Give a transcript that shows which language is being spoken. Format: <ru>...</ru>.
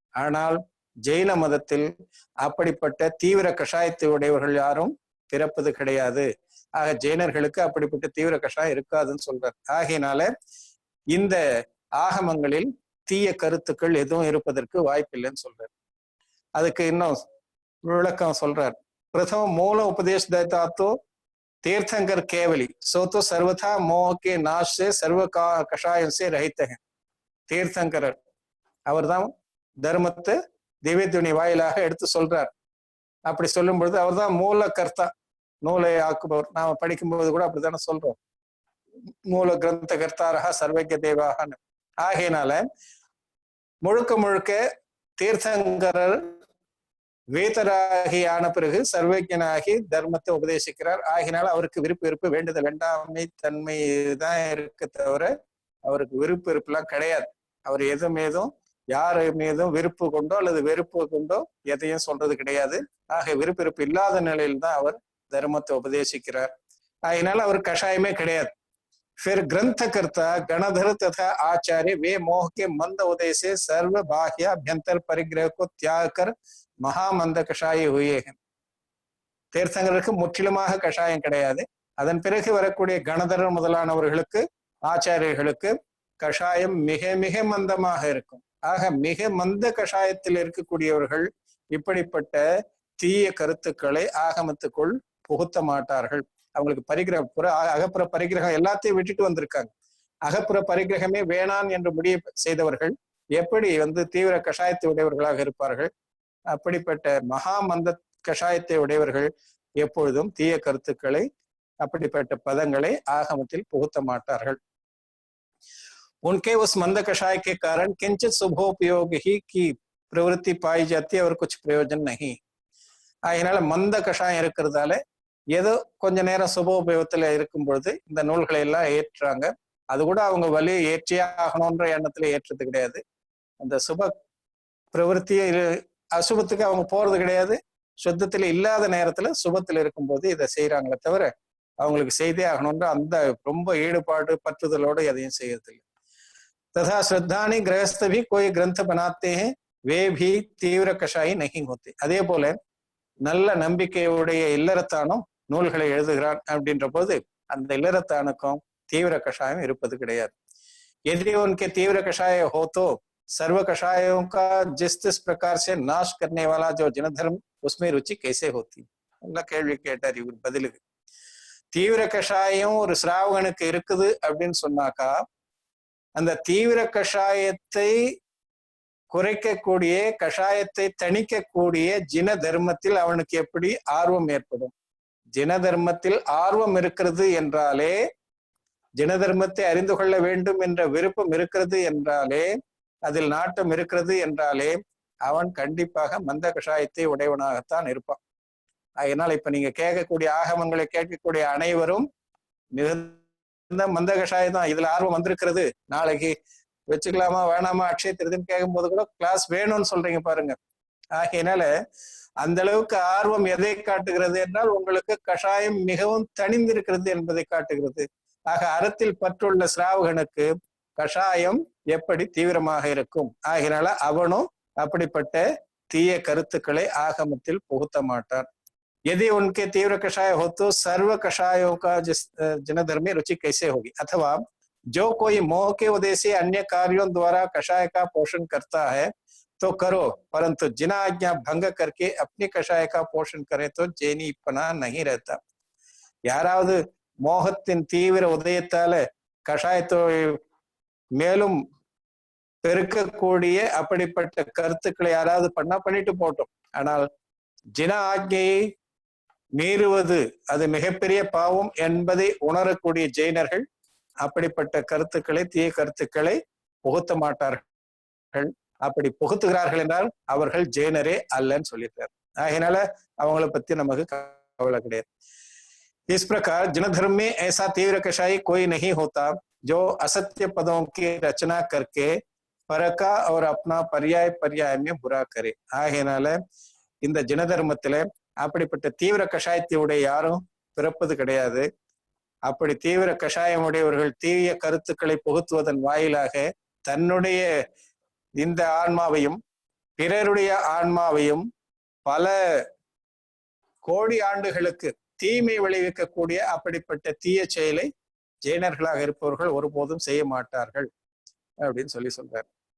<ta>ஆனால் ஜெயின மதத்தில் அப்படிப்பட்ட தீவிர கஷாயத்தை உடையவர்கள் யாரும் பிறப்பது கிடையாது. ஆக ஜெயினர்களுக்கு அப்படிப்பட்ட தீவிர கஷாயம் இருக்காதுன்னு சொல்றார். ஆகையினால இந்த ஆகமங்களில் தீய கருத்துக்கள் எதுவும் இருப்பதற்கு வாய்ப்பில்லைன்னு சொல்றார். அதுக்கு இன்னும் விளக்கம் சொல்றார்.</ta> <hi>प्रथम मूल उपदेश देता तो तीर्थंकर केवली, सो तो सर्वथा मोह के नाश से सर्व कषाயம் से रहित हैं.</hi> <ta>தீர்த்தங்கரர் அவர் தான் தர்மத்தை திவ்யத்துணி வாயிலாக எடுத்து சொல்றார். அப்படி சொல்லும் பொழுது அவர் தான் மூல கர்த்தா, நூலை ஆக்குபவர். நாம படிக்கும்போது கூட அப்படித்தானே சொல்றோம்,</ta> <sa>மூல கிரந்த கர்த்தாரா</sa> <ta>சர்வஜ தேவாகன்னு. ஆகையினால முழுக்க முழுக்க தீர்த்தங்கரர் வேதராகி ஆன பிறகு சர்வஜனாகி தர்மத்தை உபதேசிக்கிறார். ஆகினால அவருக்கு விருப்பு வெறுப்பு, வேண்டுதல், வேண்டாமை தன்மை தான் இருக்க தவிர அவருக்கு விருப்பு வெறுப்பு எல்லாம் கிடையாது. அவர் எதுவும் யாரு மீதும் விருப்பு கொண்டோ அல்லது வெறுப்பு கொண்டோ எதையும் சொல்றது கிடையாது. ஆக விருப்பிருப்பு இல்லாத நிலையில்தான் அவர் தர்மத்தை உபதேசிக்கிறார். அதனால அவர் கஷாயமே கிடையாது.</ta> <hi>फिर ग्रंथकर्ता गणधर तथा आचार्य वे मोह के मंद उदय से सर्व बाह्य अभ्यंतर परिग्रह को त्याग कर महामंद कषाय हुए हैं.</hi> <ta>தீர்த்தங்கருக்கு முற்றிலுமாக கஷாயம் கிடையாது. அதன் பிறகு வரக்கூடிய கணதரர் முதலானவர்களுக்கு ஆச்சாரியர்களுக்கு கஷாயம் மிக மிக மந்தமாக இருக்கும். ஆக மிக மந்த கஷாயத்தில் இருக்கக்கூடியவர்கள் இப்படிப்பட்ட தீய கருத்துக்களை ஆகமத்துக்குள் புகுத்த மாட்டார்கள். அவங்களுக்கு பரிகிரக அகப்புற பரிகிரகம் எல்லாத்தையும் விட்டுட்டு வந்திருக்காங்க. அகப்புற பரிகிரகமே வேணான் என்று முடிவு செய்தவர்கள் எப்படி தீவிர கஷாயத்தை உடையவர்களாக இருப்பார்கள்? அப்படிப்பட்ட மகா மந்த கஷாயத்தை உடையவர்கள் எப்பொழுதும் தீய கருத்துக்களை அப்படிப்பட்ட பதங்களை ஆகமத்தில் புகுத்த மாட்டார்கள்.</ta> <hi>उनके उस मंद कषाय के कारण किंचित शुभोपयोग ही की प्रवृत्ति पाई जाती है और कुछ प्रयोजन नहीं.</hi> <ta>அதனால மந்த கஷாயம் இருக்கிறதால ஏதோ கொஞ்ச நேரம் சுபோபயோகத்துல இருக்கும் பொழுது இந்த நூல்களை எல்லாம் ஏற்றுறாங்க. அது கூட அவங்க வலி ஏற்றியே ஆகணும்ன்ற எண்ணத்துல ஏற்றது கிடையாது. அந்த சுப பிரவருத்தியை அசுபத்துக்கு அவங்க போறது கிடையாது. சுத்தத்துல இல்லாத நேரத்துல சுபத்துல இருக்கும்போது இதை செய்யறாங்களே தவிர அவங்களுக்கு செய்தே ஆகணும்ன்ற அந்த ரொம்ப ஈடுபாடு பற்றுதலோடு எதையும் செய்யறது இல்லை.</ta> <hi>तथा श्रद्धानी गृहस्थ भी कोई ग्रंथ बनाते हैं वे भी तीव्र कषायी नहीं होते.</hi> <ta>அதே போல நல்ல நம்பிக்கையுடைய இல்லறத்தானும் நூல்களை எழுதுகிறான் அப்படின்ற போது அந்த இல்லறத்தானுக்கும் தீவிர கஷாயம் இருப்பது கிடையாது.</ta> <hi>यदि उनके तीव्र कषाय हो तो सर्व कषायों का जिस प्रकार से नाश करने वाला जो जनधर्म उसमें रुचि कैसे होती.</hi> <ta>நல்ல கேள்வி கேட்டார் இவர் பதிலுக்கு. தீவிர கஷாயம் ஒரு சிராவகனுக்கு இருக்குது அப்படின்னு சொன்னாக்கா அந்த தீவிர கஷாயத்தை குறைக்கக்கூடிய கஷாயத்தை தணிக்கக்கூடிய ஜின தர்மத்தில் அவனுக்கு எப்படி ஆர்வம் ஏற்படும்? ஜின தர்மத்தில் ஆர்வம் இருக்கிறது என்றாலே, ஜின தர்மத்தை அறிந்து கொள்ள வேண்டும் என்ற விருப்பம் இருக்கிறது என்றாலே, அதில் நாட்டம் இருக்கிறது என்றாலே அவன் கண்டிப்பாக மந்த கஷாயத்தை உடையவனாகத்தான் இருப்பான். அதனால இப்ப நீங்க கேட்கக்கூடிய ஆகமங்களை கேட்கக்கூடிய அனைவரும் மிகுந்த மந்த கஷாயம் தான். இதுல ஆர்வம் வந்திருக்கிறது, நாளைக்கு வச்சுக்கலாமா வேணாமா அக்ஷய திருதின்னு கேட்கும் போது கூட கிளாஸ் வேணும்னு சொல்றீங்க பாருங்க. ஆகையினால அந்த அளவுக்கு ஆர்வம் எதை காட்டுகிறது என்றால் உங்களுக்கு கஷாயம் மிகவும் தணிந்திருக்கிறது என்பதை காட்டுகிறது. ஆக அறத்தில் பற்றுள்ள சிராவகனுக்கு கஷாயம் எப்படி தீவிரமாக இருக்கும்? ஆகினால அவனும் அப்படிப்பட்ட தீய கருத்துக்களை ஆகமத்தில் புகுத்த மாட்டான்.</ta> <hi>यदि उनके तीव्र कषाय हो तो सर्व कषायों का जनधर्म में रुचि कैसे होगी? अथवा जो कोई मोह के उद्देश्य से अन्य कार्यों द्वारा कषाय का पोषण करता है तो करो, परंतु जिना आज्ञा भंग करके अपनी कषाय का पोषण करे तो जैनीपना नहीं रहता.</hi> <ta>யாராவது மோகத்தின் தீவிர உதயத்தால கஷாயத்தை மேலும் பெருக்கக்கூடிய அப்படிப்பட்ட கருத்துக்களை யாராவது பண்ணிட்டு போட்டோம். ஆனால் ஜின ஆజ్ఞையை மீறுவது அது மிகப்பெரிய பாவம் என்பதை உணரக்கூடிய ஜெயினர்கள் அப்படிப்பட்ட கருத்துக்களை தீய கருத்துக்களை புகுத்த மாட்டார்கள். அப்படி புகுத்துகிறார்கள் என்றால் அவர்கள் ஜெயினரே அல்லன்னு சொல்லியிருக்காரு. ஆகையினால அவங்களை பத்தி நமக்கு கவலை கிடையாது.</ta> <hi>इस प्रकार जनधर्म में ऐसा तीव्र कषाई कोई नहीं होता जो असत्य पदों की रचना करके परका और अपना पर्याय पर्याय में बुरा करे.</hi> <ta>ஆகையினால இந்த ஜனதர்மத்துல அப்படிப்பட்ட தீவிர கஷாயத்தையுடைய யாரும் பிறப்பது கிடையாது. அப்படி தீவிர கஷாயம் உடையவர்கள் தீய கருத்துக்களை புகுத்துவதன் வாயிலாக தன்னுடைய இந்த ஆன்மாவையும் பிறருடைய ஆன்மாவையும் பல கோடி ஆண்டுகளுக்கு தீமை விளைவிக்கக்கூடிய அப்படிப்பட்ட தீய செயலை ஜெயினர்களாக இருப்பவர்கள் ஒருபோதும் செய்ய மாட்டார்கள் அப்படின்னு சொல்றார்.</ta>